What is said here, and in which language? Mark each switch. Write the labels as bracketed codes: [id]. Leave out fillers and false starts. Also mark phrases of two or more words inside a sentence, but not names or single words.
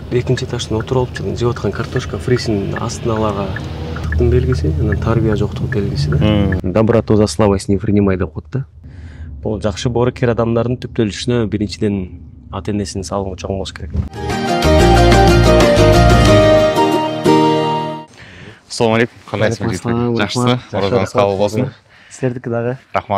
[ky] экинчи этаждан отуруп алып жүргөн жеп аткан картошка фрисин астыналарга белгиси, анан тарбия жоктук белгиси да. [ru] Доброту за слабость не принимай [ky] деп коет да. Бул жакшы боорукер адамдардын түптөлүшүнө биринчиден ата энесинин салымы чоң болуш керек. [ar] السلام عليكم. [ky] Кандайсыңыз? Жакшысы? Оразаңыз кабыл болсун. Силердики дагы. Рахмат.